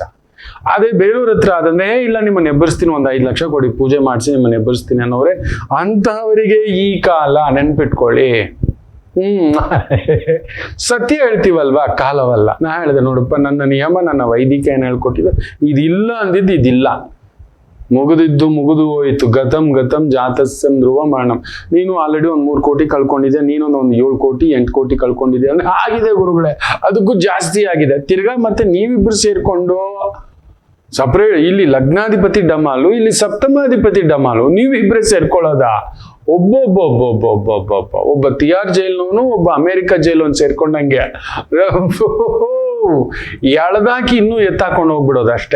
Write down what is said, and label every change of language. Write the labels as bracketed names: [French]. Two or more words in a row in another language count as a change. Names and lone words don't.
[Kannada] ಅದೇ ಬೇರೆಯವ್ರ ಹತ್ರ ಆದಂದ್ರೆ, ಇಲ್ಲ ನಿಮ್ಮನ್ನ ಎಬ್ಬರಿಸ್ತೀನಿ, ಒಂದು 5 ಲಕ್ಷ ಕೊಡಿ, ಪೂಜೆ ಮಾಡಿಸಿ ನಿಮ್ಮನ್ನ ಎಬ್ಬರಿಸ್ತೀನಿ ಅನ್ನೋರೆ. ಅಂತಹವರಿಗೆ ಈ ಕಾಲ ನೆನ್ಪಿಟ್ಕೊಳ್ಳಿ. ಸತ್ಯ ಹೇಳ್ತೀವಲ್ವಾ, ಕಾಲವಲ್ಲ. ನಾ ಹೇಳಿದೆ ನೋಡಪ್ಪ, ನನ್ನ ನಿಯಮ, ನನ್ನ ವೈದಿಕ ಏನು ಹೇಳ್ಕೊಟ್ಟಿದ್ದೆ, ಇದಿಲ್ಲ ಅಂದಿದ್ದು ಇದಿಲ್ಲ. ಮುಗಿದು ಹೋಯಿತು. [Sanskrit] ಗತಂ ಗತಂ ಜಾತಸ್ಸಂ ಧ್ರುವ ಮರಣಂ. [Kannada] ನೀನು ಆಲ್ರೆಡಿ ಒಂದು 3 ಕೋಟಿ ಕಳ್ಕೊಂಡಿದ್ದೆ, ನೀನೊಂದು 7 ಕೋಟಿ 8 ಕೋಟಿ ಕಳ್ಕೊಂಡಿದ್ದೆ ಅಂದ್ರೆ ಆಗಿದೆ ಗುರುಗಳೇ, ಅದಕ್ಕೂ ಜಾಸ್ತಿ ಆಗಿದೆ. ತಿರ್ಗಾ ಮತ್ತೆ ನೀವಿಬ್ರು ಸೇರ್ಕೊಂಡು ಸಪ್ರೇಟ್, ಇಲ್ಲಿ ಲಗ್ನಾಧಿಪತಿ ಡಮಾಲು, ಇಲ್ಲಿ ಸಪ್ತಮಾಧಿಪತಿ ಡಮಾಲು, ನೀವಿಬ್ರೆ ಸೇರ್ಕೊಳ್ಳೋದ? ಒಬ್ಬ ತಿಹಾರ್ ಜೈಲ್ನವನು, ಒಬ್ಬ ಅಮೆರಿಕ ಜೈಲವನು ಸೇರ್ಕೊಂಡಂಗೆ ಎಳ್ದಾಕಿ ಇನ್ನೂ ಎತ್ತಾಕೊಂಡು ಹೋಗ್ಬಿಡೋದು ಅಷ್ಟೇ.